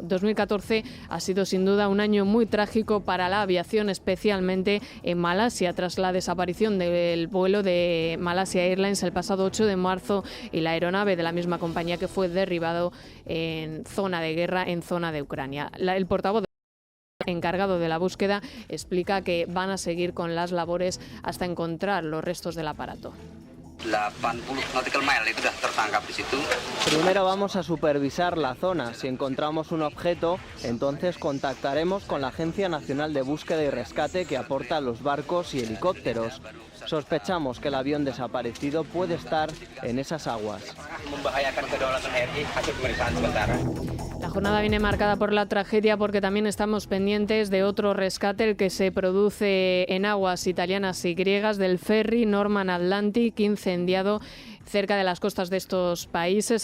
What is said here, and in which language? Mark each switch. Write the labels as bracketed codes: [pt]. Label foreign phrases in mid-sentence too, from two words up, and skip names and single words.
[es] 2014 ha sido sin duda un año muy trágico para la aviación, especialmente en Malasia, tras la desaparición del vuelo de Malaysia Airlines el pasado 8 de marzo y la aeronave de la misma compañía que fue derribado en zona de guerra, en zona de Ucrania. El portavoz encargado de la búsqueda explica que van a seguir con las labores hasta encontrar los restos del aparato. [id] 80 [en] nautical mile [id] itu sudah tertangkap di situ. [es] Primero vamos a supervisar la zona. Si encontramos un objeto, entonces contactaremos con la Agencia Nacional de Búsqueda y Rescate que aporta los barcos y helicópteros. Sospechamos que el avión desaparecido puede estar en esas aguas. La jornada viene marcada por la tragedia porque también estamos pendientes de otro rescate, el que se produce en aguas italianas y griegas del ferry Norman Atlantic, incendiado cerca de las costas de estos países.